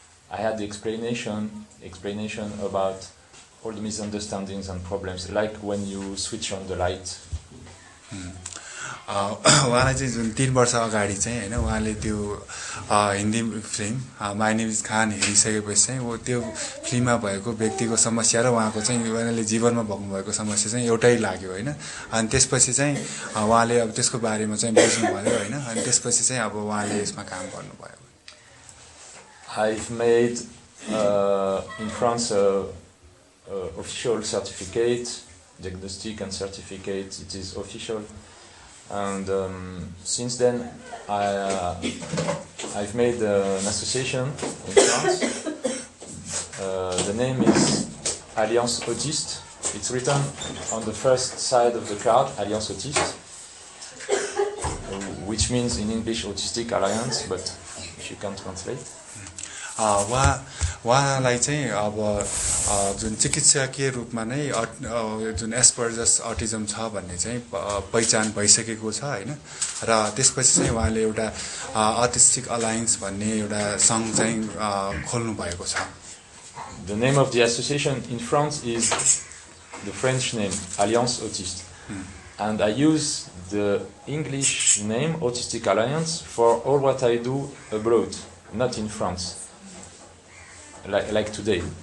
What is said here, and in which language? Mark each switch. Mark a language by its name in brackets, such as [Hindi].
[English] I had the explanation about all the misunderstandings and problems, like when you switch on the light. [Nepali] उहाँलाई चाहिँ जुन 3 वर्ष अगाडि चाहिँ हैन उहाँले त्यो Hindi film my name is खान हेरिसकेपछि चाहिँ वो त्यो फिल्ममा भएको व्यक्तिको समस्या र उहाँको चाहिँ उहाँले जीवनमा भोग्नु भएको समस्या चाहिँ एउटै लाग्यो हैन अनि त्यसपछि चाहिँ उहाँले अब त्यसको बारेमा चाहिँ बुझ्नु भयो हैन अनि त्यसपछि चाहिँ अब उहाँले यसमा काम गर्नुभयो [English] I've made in France official certificate, diagnostic and certificate, it is official. And since then, I've made an association in France. The name is Alliance Autiste. It's written on the first side of the card, Alliance Autiste, which means in English Autistic Alliance, but if you can translate. [Nepali] उहाँलाई चाहिँ अब जुन चिकित्सकीय रूपमा नै जुन एस्पर्जस autism छ भन्ने चाहिँ पहिचान भइसकेको छ हैन र त्यसपछि चाहिँ उहाँले एउटा अटिस्टिक अलायन्स भन्ने एउटा संघ चाहिँ खोल्नु भएको छ [English] The name of the association in France is the French name Alliance Autiste. And I use the English name Autistic Alliance for all what I do abroad, not in France. Like today.